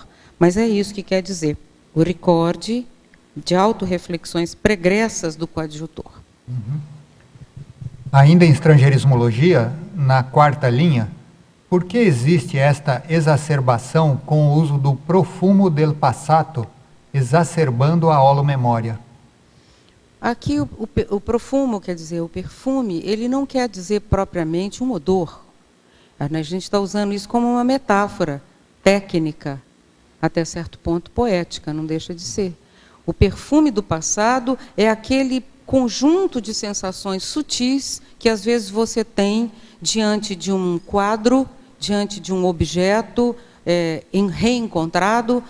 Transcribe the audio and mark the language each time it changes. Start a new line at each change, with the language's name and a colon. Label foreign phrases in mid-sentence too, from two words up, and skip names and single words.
Portuguese: Mas é isso que quer dizer, o recorde de autorreflexões pregressas do coadjutor. Ainda em estrangeirismologia, na 4ª linha, por que existe esta exacerbação com o uso do
Italian: profumo del passato,
Portuguese: exacerbando a holomemória? Aqui o profumo, quer dizer, o perfume, ele não quer dizer propriamente um odor. A gente está usando isso como uma metáfora técnica, até certo ponto poética, não deixa de ser. O perfume do passado é aquele conjunto de sensações sutis que às vezes você tem diante de um quadro, diante de um objeto reencontrado.